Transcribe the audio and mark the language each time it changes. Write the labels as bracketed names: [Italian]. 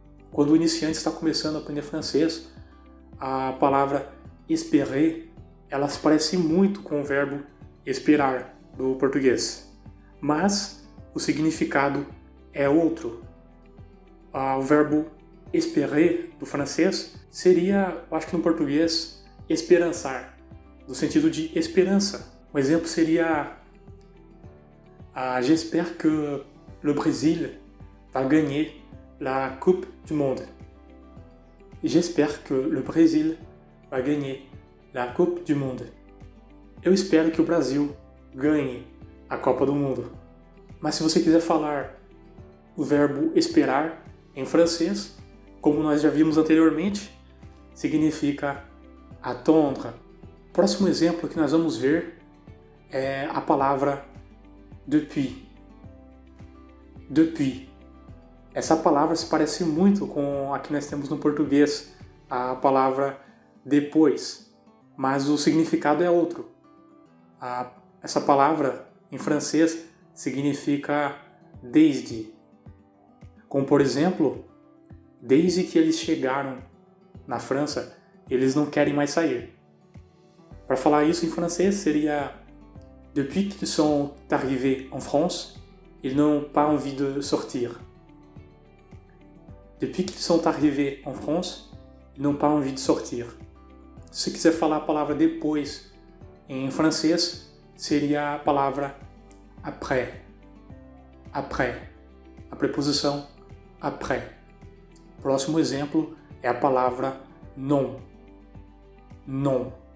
[Portuguese] Quando o iniciante está começando a aprender francês, a palavra espérer, ela se parece muito com o verbo esperar do português. Mas o significado é outro. O verbo espérer do francês seria, eu acho que no português, esperançar, no sentido de esperança. Um exemplo seria: [French] j'espère que le Brésil va gagner la Coupe du Monde. J'espère que le Brésil va gagner la Coupe du Monde. [Portuguese] Eu espero que o Brasil ganhe a Copa do Mundo. Mas se você quiser falar o verbo esperar em francês, como nós já vimos anteriormente, significa attendre. O próximo exemplo que nós vamos ver é a palavra depuis. Depuis. Essa palavra se parece muito com a que nós temos no português, a palavra depois, mas o significado é outro. Essa palavra em francês significa desde. Como, por exemplo, desde que eles chegaram na França, eles não querem mais sair. Para falar isso em francês seria: [French] depuis qu'ils sont arrivés en France, ils n'ont pas envie de sortir. Depuis qu'ils sont arrivés en France, ils n'ont pas envie de sortir. [Portuguese] Se quiser falar a palavra depois em francês, seria a palavra après. Après. A preposição après. Próximo exemplo é a palavra non. Non.